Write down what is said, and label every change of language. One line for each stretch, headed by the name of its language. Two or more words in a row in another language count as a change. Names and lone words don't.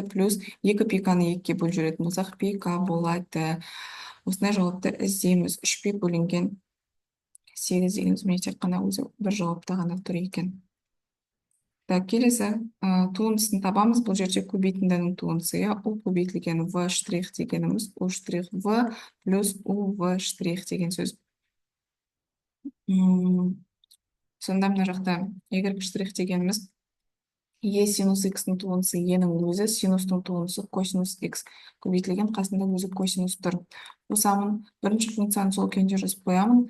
Kazakh: Плюс 2 пиканы 2-ге бөліп жүретін болсақ, пика болады. Осындай жауапты іздейміз. 3 пи бөлінген 8 дегеніміз міне тек қана өзі бір жауапта ғана тұр екен. Так, келесі туындысын табамыз. Бұл жерде көбейтіндінің туындысы, у көбейтілген в штрих дегеніміз у штрих в плюс у в штрих деген сөз. Сонда мына жақта y штрих дегеніміз е синус x-ның туындысы е-нің өзі, синустың туындысы косинус x көбейтілген, қасында өзі косинус тұр. Қосамын, бірінші функцияны сол күйінде жазып қоямын.